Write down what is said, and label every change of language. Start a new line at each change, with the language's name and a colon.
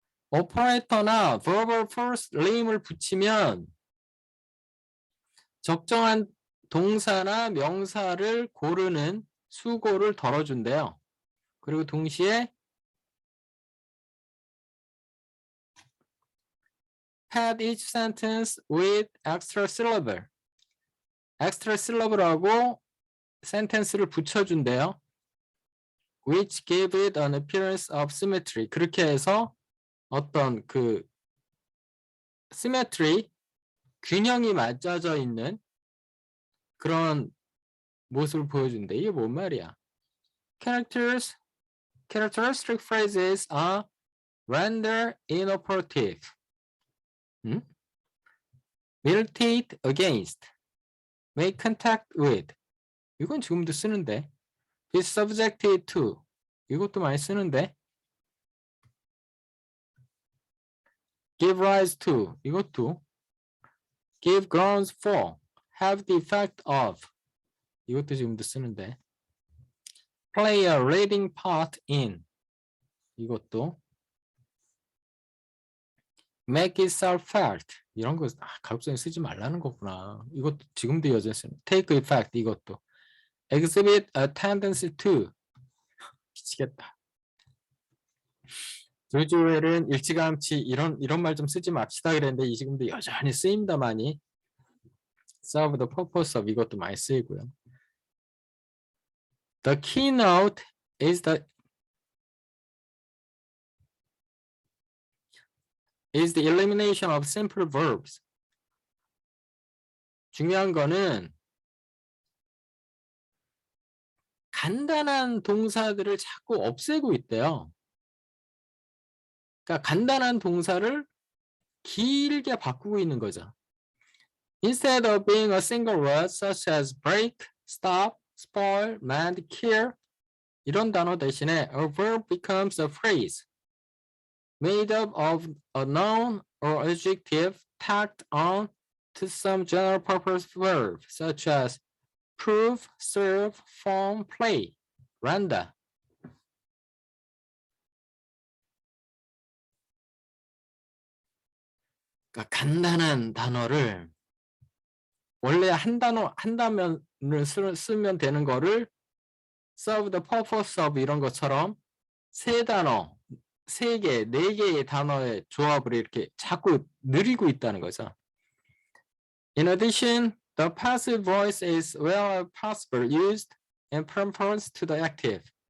Korean: 오퍼레이터나 verbal first name을 붙이면 적정한 동사나 명사를 고르는 수고를 덜어준대요. 그리고 동시에
English: pad each sentence with extra syllable.
Korean: extra syllable하고 sentence를 붙여준대요.
English: which give it an appearance of symmetry.
Korean: 그렇게 해서 어떤 그 symmetry, 균형이 맞춰져 있는 그런 모습을 보여준대. 이게 뭔 말이야?
English: Characteristic phrases are render inoperative. militate against, make contact with.
Korean: 이건 지금도 쓰는데.
English: be subjected to.
Korean: 이것도 많이 쓰는데.
English: give rise to.
Korean: 이것도.
English: give grounds for. have the effect of.
Korean: 이것도 지금도 쓰는데.
English: play a leading part in.
Korean: 이것도.
English: make itself felt.
Korean: 이런 거 가급적이면 쓰지 말라는 거구나. 이것도 지금도 여전히 쓰는.
English: take effect.
Korean: 이것도.
English: exhibit a tendency to.
Korean: 미치겠다. 조지 오웰은 일찌감치 이런 말 좀 쓰지 맙시다 그랬는데 지금도 여전히 쓰입니다 많이.
English: serve the purpose of
Korean: 이것도 많이 쓰이고요.
English: The keynote is the elimination of simple verbs.
Korean: 중요한 거는 간단한 동사들을 자꾸 없애고 있대요. 그러니까 간단한 동사를 길게 바꾸고 있는 거죠.
English: Instead of being a single word such as break, stop, spoil, mend, kill
Korean: 이런 단어 대신에
English: a verb becomes a phrase made up of a noun or adjective tacked on to some general purpose verb such as prove, serve, form, play, render.
Korean: 그러니까 간단한 단어를 원래 한 단면을 쓰면 되는 거를
English: serve the purpose of
Korean: 이런 것처럼 세 단어, 세 개, 네 개의 단어의 조합을 이렇게 자꾸 늘리고 있다는 거죠.
English: In addition, the passive voice is wherever possible used in preference to the active.